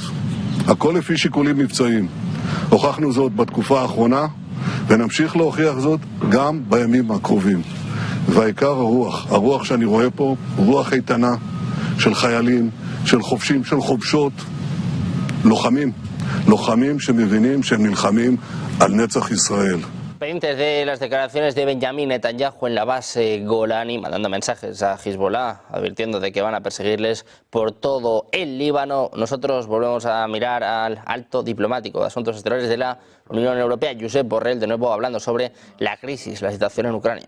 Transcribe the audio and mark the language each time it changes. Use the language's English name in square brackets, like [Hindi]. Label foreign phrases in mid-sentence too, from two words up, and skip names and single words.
[Hebrew] הכל לפי שיקולים מבצעיים. הוכחנו זאת בתקופה האחרונה, ונמשיך להוכיח זאת גם בימים הקרובים. והעיקר הרוח שאני רואה פה, רוח איתנה של חיילים של חובשים, של חובשות, לוחמים שמבינים שהם נלחמים על נצח ישראל. [Spanish] Pendientes de las declaraciones de Benjamin Netanyahu en la base Golani, mandando mensajes a Hezbollah, advirtiendo de que van a perseguirles por todo el Líbano. Nosotros volvemos a mirar al alto diplomático de Asuntos Exteriores de la Unión Europea, Josep Borrell, de nuevo hablando sobre la crisis, la situación en Ucrania.